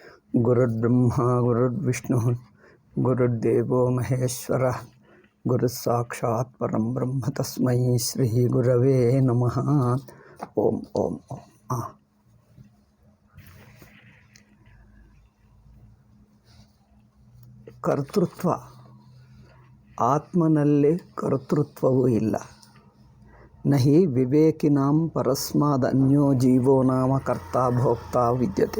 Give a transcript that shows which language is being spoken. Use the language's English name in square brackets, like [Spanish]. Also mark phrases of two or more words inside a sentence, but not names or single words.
[Sanskrit] ಗುರುರ್ಬ್ರಹ್ಮ ಗುರುರ್ವಿಷ್ಣು ಗುರುರ್ದೇವೋ ಮಹೇಶ್ವರ ಗುರುಸ್ಸಾಕ್ಷಾತ್ ಪರಂ ಬ್ರಹ್ಮ ತಸ್ಮೈ ಶ್ರೀ ಗುರವೇ ನಮಃ. ಓಂ ಓಂ ಓಂ. [Kannada] ಕರ್ತೃತ್ವ, ಆತ್ಮನಲ್ಲಿ ಕರ್ತೃತ್ವವೂ ಇಲ್ಲ. [Sanskrit] ನಹಿ ವಿವೇಕಿನಾಂ ಪರಸ್ಮಾದನ್ಯೋ ಜೀವೋ ನಾಮ ಕರ್ತಾ ಭೋಕ್ತಾ ವಿದ್ಯತೆ.